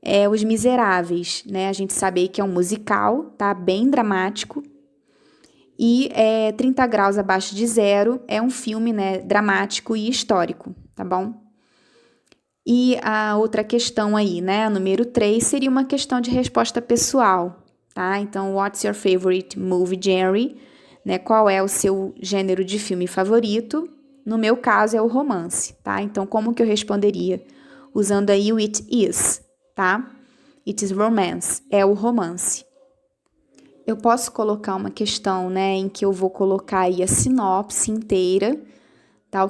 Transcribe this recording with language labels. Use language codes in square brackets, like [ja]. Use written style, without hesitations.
[pt] Os Miseráveis, né? A gente sabe que é um musical, tá? Bem dramático. E 30 Graus Abaixo de Zero é um filme, né, dramático e histórico, tá bom? E a outra questão aí, né, a número 3, seria uma questão de resposta pessoal, tá? [en] Então, what's your favorite movie genre? [pt] Né, qual é o seu gênero de filme favorito? No meu caso, é o romance, tá? Então, como que eu responderia? Usando aí o it is, tá? [en] It is romance, [pt] é o romance. Eu posso colocar uma questão, né, em que eu vou colocar aí a sinopse inteira, tá?